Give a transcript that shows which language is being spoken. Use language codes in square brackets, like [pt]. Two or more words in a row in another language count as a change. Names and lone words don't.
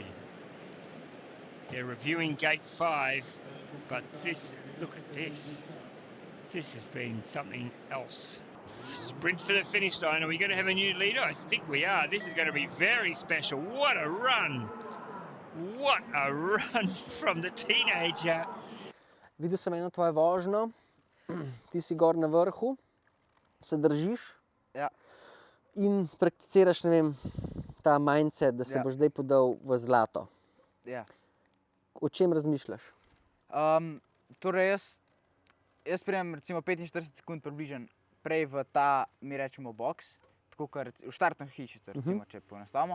[en] They're reviewing gate 5, but this, look at this. This has been something else. Sprint for the finish line. Are we going to have a new leader? I think we are. This is going to be very special. What a run! What a run from the teenager. [sl] Videl sem eno tvojo vožnjo, ti si gor na vrhu, se držiš Ja. in prakticiraš, ne vem, ta mindset, da se Ja. boš zdaj podal v zlato. Ja. O čem razmišljaš? Torej jaz pridem recimo 45 sekund približen prej v ta, mi rečemo, boks, tako kot v štartno hišico, recimo, če poenostavimo.